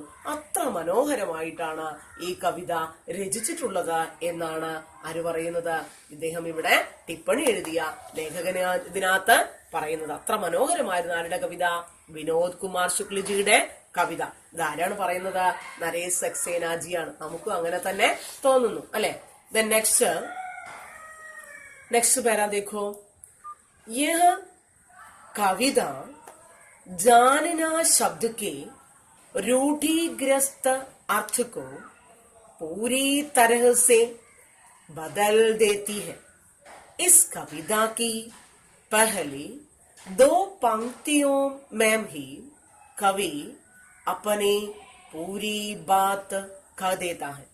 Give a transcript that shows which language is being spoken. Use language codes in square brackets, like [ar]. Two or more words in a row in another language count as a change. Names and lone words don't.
[ml] അത്ര മനോഹരമായിട്ടാണ് ഈ കവിത രചിച്ചിട്ടുള്ളത് എന്നാണ് ആര് പറയുന്നത്, ഇദ്ദേഹം ഇവിടെ ടിപ്പണി എഴുതിയ ലേഖകന് ഇതിനകത്ത് പറയുന്നത്. അത്ര മനോഹരമായിരുന്നു ആരുടെ കവിത, വിനോദ് കുമാർ ശുക്ലജിയുടെ കവിത. ഇതാരാണ് പറയുന്നത്, നരേഷ് സക്സേനാജിയാണ്. നമുക്കും അങ്ങനെ തന്നെ തോന്നുന്നു അല്ലെ. [en] next para [hi] देखो, यह कविता जानना शब्द के रूढ़िग्रस्त अर्थ को पूरी तरह से बदल देती है. इस कविता की पहली 2 पंक्तियों में ही कवि अपनी पूरी बात कह देता है.